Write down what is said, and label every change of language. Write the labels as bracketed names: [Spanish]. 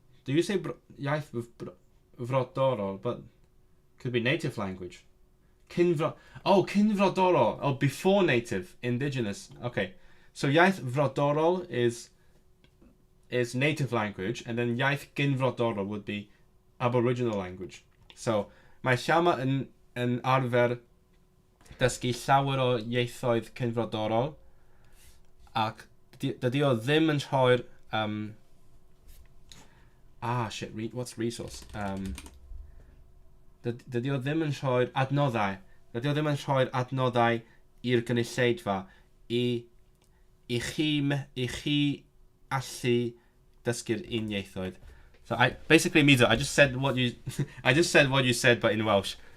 [English] Do you say iaith frodorol? But could be native language. Cynfrodorol. Oh, before native, indigenous. Okay, so iaith frodorol is native language, and then iaith gynfrodorol would be Aboriginal language. [Welsh] So mae Siama yn arfer dysgu llawer o ieithoedd cynfrodorol, ac dydy o ddim yn rhoi'r [English] what's resource? [Welsh] Dydy o ddim yn rhoi'r adnoddau. Dydy o ddim yn rhoi'r adnoddau i'r gynulleidfa i chi allu dysgu'r un ieithoedd. [English] So basically means I just said what you said, but in Welsh.